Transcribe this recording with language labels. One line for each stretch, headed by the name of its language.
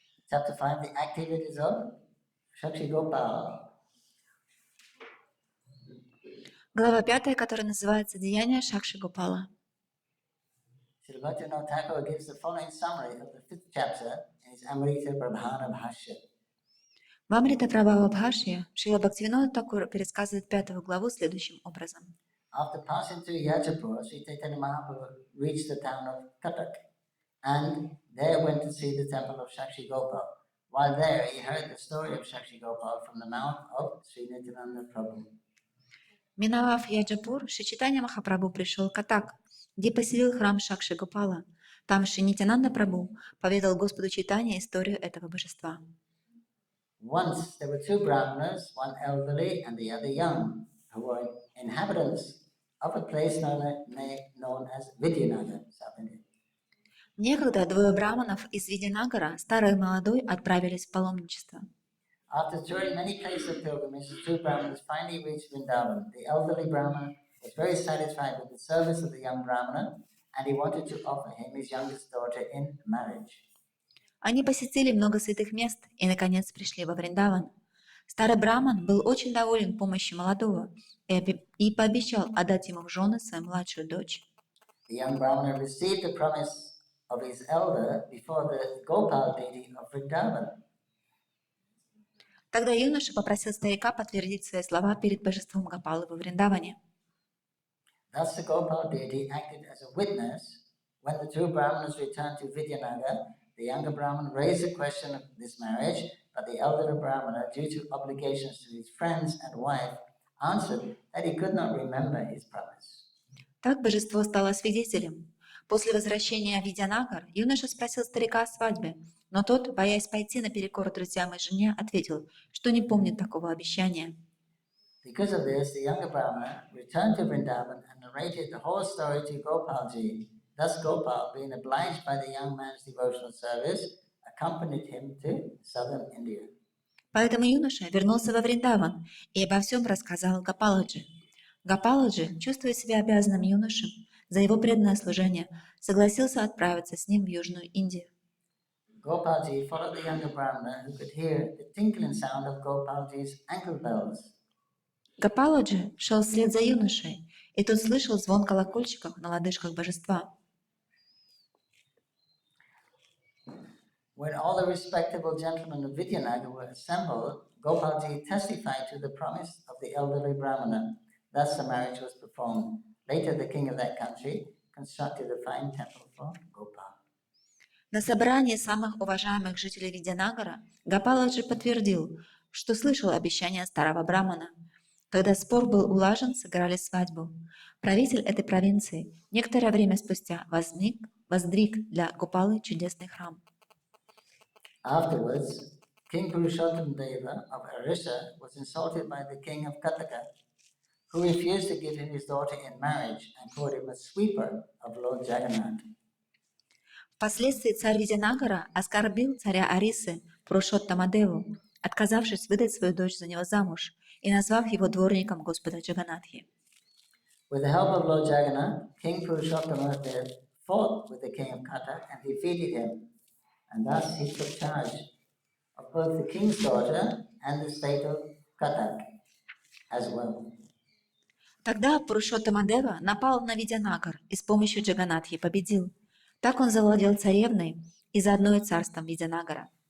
English: Chapter 5, the activities of Shakshi Gopal.
Russian: Глава 5, которая называется «Деяния Шакши Гопала».
English: Srila Bhaktivinoda Thakur gives the following summary of the 5th chapter in his Amrita Prabhana Bhashya.
Russian: В Амрита Прабхава Бхашья Шрила Бхактивинода Такур пересказывает 5 главу следующим образом.
English: After passing through Yajapur, Sri Chaitanya-Mapur reached the town of Cuttack and there went to see the temple of Shakshi Gopal. While there, he heard the story of Shakshi Gopal from the mouth of Sri Nityananda Prabhu.
Russian: Миновав Яджапур, Шри Чайтанья Махапрабху пришел к Каттак, где поселил храм Шакши Гопала. Там Шри Нитянанда Прабху поведал Господу Чайтанье историю этого божества.
English: Once there were 2 brahmanas, one elderly and the other young, who were inhabitants of a place known as Vidyanagar, South India.
Russian: Некогда 2 браманов из Видянагара, старый и молодой, отправились в паломничество.
English: After touring many places of pilgrimage, the 2 brahmanas finally reached Vrindavan. The elderly brahmana was very satisfied with the service of the young brahmana, and he wanted to offer him his youngest daughter in marriage.
Russian: Они посетили много святых мест и, наконец, пришли во Вриндаван. Старый браман был очень доволен помощью молодого и пообещал отдать ему в жены свою младшую дочь.
English: The young brahmana received the promise of his elder before the Gopal deity of Vrindavan.
Russian: Тогда юноша попросил старика подтвердить свои слова перед божеством Гопалы во Вриндаване.
English: Thus the Gopal deity acted as a witness when the 2 brahmanas returned to Vidyanagar. The younger brahman raised the question of this marriage, but the elder brahmana, due to obligations to his friends and wife, answered that he could not remember his promise.
Russian: Так божество стало свидетелем. После возвращения в Видянагар юноша спросил старика о свадьбе, но тот, боясь пойти наперекор друзьям и жене, ответил, что не помнит такого обещания.
English: Because of this, the younger brahmana returned to Vrindavan and narrated the whole story to Gopalji. Thus Gopal, being obliged by the young man's devotional service, accompanied him to southern India.
Russian: Поэтому юноша вернулся во Вриндаван и обо всем рассказал Гопаладжи. Гопаладжи, чувствуя себя обязанным юношем за его преданное служение, согласился отправиться с ним в Южную Индию.
English: Gopalji followed the younger brahmana who could hear the tinkling sound of Gopalji's ankle bells.
Russian: Гопаладжи шел вслед за юношей, и тот слышал звон колокольчиков на лодыжках божества.
English: When all the respectable gentlemen of Vidyanagar were assembled, Gopalji testified to the promise of the elderly Brahmana. Thus the marriage was performed. Later the king of that country constructed a fine temple for Gopal.
Russian: На собрании самых уважаемых жителей Видянагара Гопаладжи подтвердил, что слышал обещание старого брамана. Когда спор был улажен, сыграли свадьбу. Правитель этой провинции некоторое время спустя воздвиг для Гопалы чудесный храм.
English: Afterwards, King Purushottam-deva of Orissa was insulted by the king of Kataka, who refused to give him his daughter in marriage and called him a sweeper of Lord Jagannath.
Russian: Впоследствии царь Видянагара оскорбил царя Арисы Пурушоттама-деву, отказавшись выдать свою дочь за него замуж и назвав его дворником Господа Джаганатхи.
English: With the help of Lord Jagannath, King Purushottama-deva fought with the king of Katak and defeated him, and thus he took charge of both the king's daughter and the state of Katak as well.
Russian: Тогда Пурушоттама-дева напал на Видянагар и с помощью Джаганатхи победил. Так он завладел царевной и заодно и царством Видянагара.